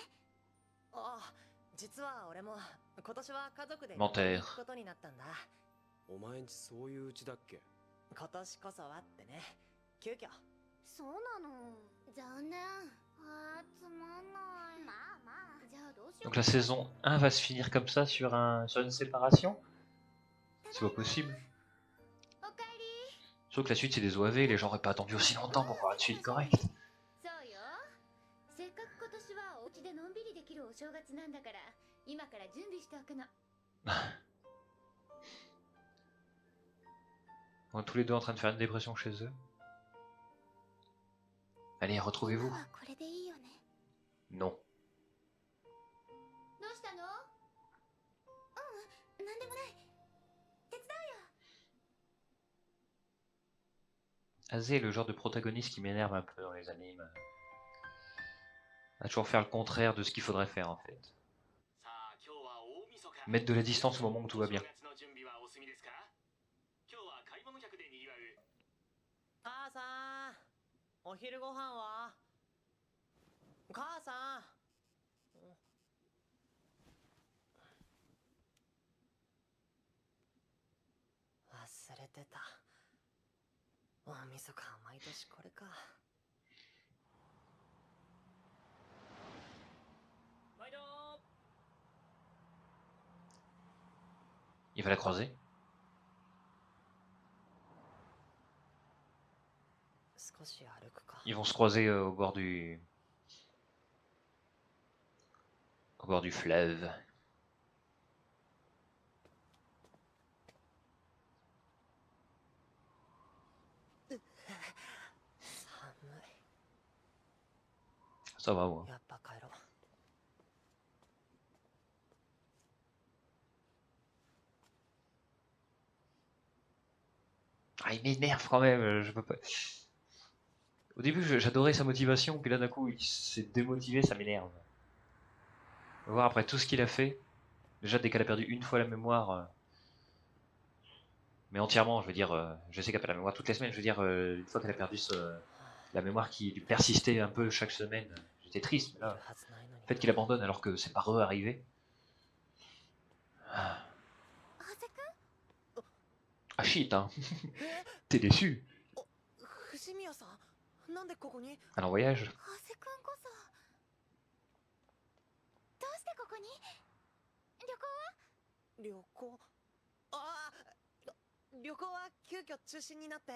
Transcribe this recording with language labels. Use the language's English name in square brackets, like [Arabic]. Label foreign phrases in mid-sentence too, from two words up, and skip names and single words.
[Japanese] ああ、実は俺も今年は家族でモテー行くことになったんだ。お前んちそういううちだっけ？今年こそはってね、急遽。そうなの。残念。あー、つまんない。まあまあ。じゃあどうしよう。 [French] Donc la saison 1 va se finir comme ça sur une séparation? C'est pas possible. [Japanese] おかえり。 [French] Sauf que la suite c'est des OAV, les gens auraient pas attendu aussi longtemps pour voir une suite correcte. [Japanese] そうよ。せっかく今年はお家でのんびりできるお正月なんだから、今から準備しておくの。 [French] On est tous les deux en train de faire une dépression chez eux. Allez, retrouvez-vous. [Japanese] 今はこれでいいよね。 [French] Non. [Japanese] どうしたの？なんでもない。手伝うよ。 [French] Azé est le genre de protagoniste qui m'énerve un peu dans les animes. À toujours faire le contraire de ce qu'il faudrait faire en fait. Mettre de la distance au moment où tout va bien. [Japanese] 母さん、お昼ご飯は？母さん。忘れてた。大晦日は毎年これか。毎度。 [French] Il va la croiser. [Japanese] 少し歩くか。 [French] Ils vont se croiser au bord du fleuve. [Japanese] 寒 [French] Ça va, moi. [Japanese] い。やっぱ帰ろう。 [French] Ah, il m'énerve quand même, je peux pas. Au début, j'adorais sa motivation, puis là, d'un coup, il s'est démotivé, ça m'énerve. Voir après tout ce qu'il a fait. Déjà, dès qu'elle a perdu une fois la mémoire, mais entièrement, je veux dire, je sais qu'elle perd la mémoire toutes les semaines, je veux dire, une fois qu'elle a perdu la mémoire qui lui persistait un peu chaque semaine, j'étais triste, mais [Japanese] いる [French] là, [Japanese] はずないのに [French] le fait qu'il abandonne alors que c'est pas re-arrivé. Ah, [Japanese] 長谷くん [English] ah shit, [French] hein. [Japanese] え [French] T'es déçu. [Japanese] 藤宮さん、なんでここに？ [French] Alors, en voyage. [Japanese] 長谷くんこそどうしてここに？旅行は？旅行。ああ、旅行は急遽中止になって。